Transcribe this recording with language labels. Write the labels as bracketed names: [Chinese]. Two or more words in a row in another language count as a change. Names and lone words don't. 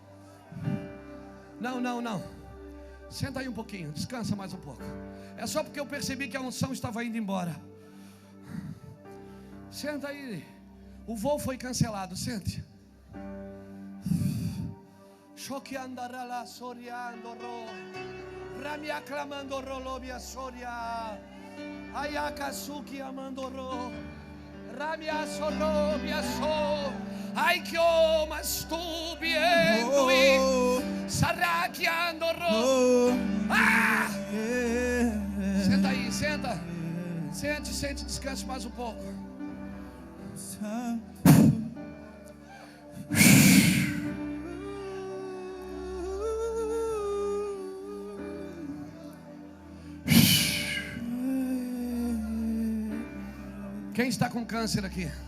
[Portuguese] Não. Senta aí um pouquinho, descansa mais um pouco. É só porque eu percebi que a unção estava indo embora. Senta aí. O voo foi cancelado, sente. Choque andará soriando ro. Ramia clamando rolobia soria. Ayakasuki amando ro. Ramia sorobia so. Ai que o mastubiendo e sarakiando ro. Ah! Senta aí, senta. Sente, descanse mais um pouco. Quem está com câncer aqui?